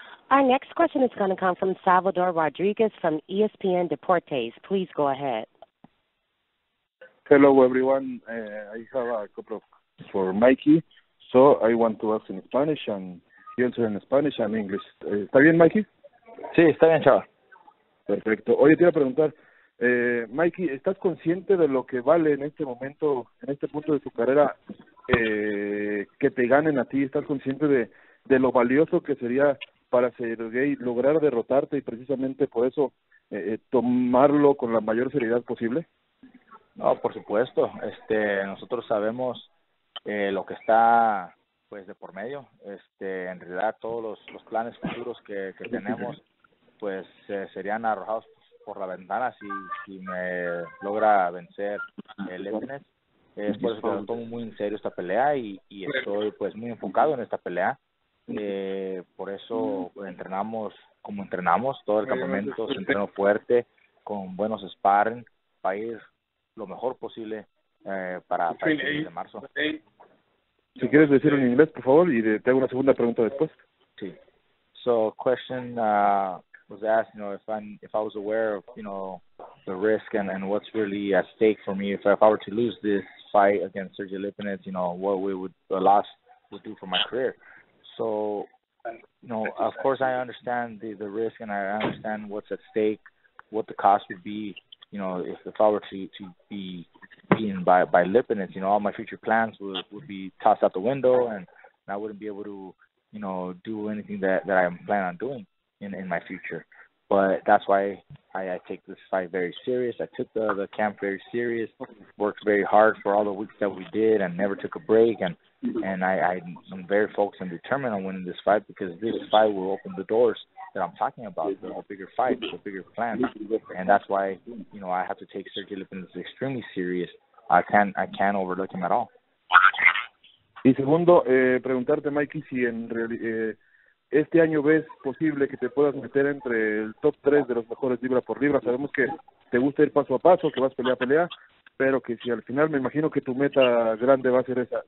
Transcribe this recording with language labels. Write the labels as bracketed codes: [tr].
[en] Our next question is going to come from Salvador Rodriguez from ESPN Deportes. Please go ahead. Hello, everyone. I have a couple of for Mikey, so I want to ask in Spanish and he answer in Spanish and English. [es] ¿Está bien, Mikey? Sí, está bien, chaval. Perfecto. Oye, te iba a preguntar, Mikey, ¿estás consciente de lo que vale en este momento, en este punto de tu carrera, que te ganen a ti? ¿Estás consciente de lo valioso que sería para Sergey lograr derrotarte y precisamente por eso tomarlo con la mayor seriedad posible? No, por supuesto. Nosotros sabemos lo que está pues de por medio. En realidad todos los planes futuros que tenemos pues serían arrojados por la ventana si me logra vencer el Lipinets. Es por eso que lo tomo muy en serio esta pelea y estoy pues muy enfocado en esta pelea. Por eso entrenamos como entrenamos todo el campamento, se entrenó fuerte, con buenos sparring, para ir lo mejor posible para el 6 de marzo. Si quieres decirlo en inglés, por favor, y te hago una segunda pregunta después. Sí. [en] So, question was asked, if I was aware of, the risk and what's really at stake for me if I were to lose this fight against Sergey Lipinets, what a loss would do for my career. So, of course I understand the risk and I understand what's at stake, what the cost would be, if I were to be beaten by Lipinets, all my future plans would be tossed out the window and I wouldn't be able to, do anything that I'm planning on doing in my future. But that's why I take this fight very serious. I took the camp very serious, worked very hard for all the weeks that we did and never took a break. And I'm very focused and determined on winning this fight because this fight will open the doors that I'm talking about, the bigger fight, the bigger plans. And that's why, I have to take Sergey Lipinets extremely serious. I can't overlook him at all. [es] Y segundo, preguntarte, Mikey, si este año ves posible que te puedas meter entre el top 3 de los mejores libra por libra. Sabemos que te gusta ir paso a paso, que vas pelea a pelea, pero que si al final me imagino que tu meta grande va a ser esa.